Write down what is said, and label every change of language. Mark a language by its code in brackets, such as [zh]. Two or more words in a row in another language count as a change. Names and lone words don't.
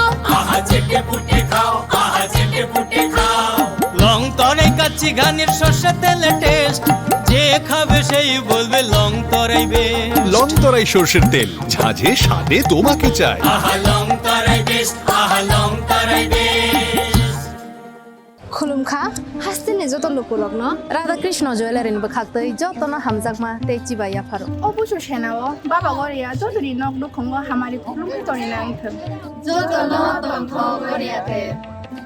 [bn] আহা চেটে পুটে খাও আহা চেটে পুটে খাও লং তরাই কাচ্চি ঘানির সর্ষে তেলে টেস্ট যে খাবে সেই বলবে লং তরাই বেশ লং তরাই সর্ষের তেল ঝাঁঝে স্বাদে তোমাকে চাই আহা লং তরাই বেশ আহা লং তরাই বেশ [trp] खुलुमखा हास्तिनि जत लुकुलग्न राधा कृष्ण ज्वेलारिन बखाक्तै जतन हामजाकमा तेचिबा याफारो অবশ্য সেনাও বাবা গরিয়া যতরি নক দুখঙ্গ হামারি খুলুম তরি না আইথ जतन तन्थ गरियाते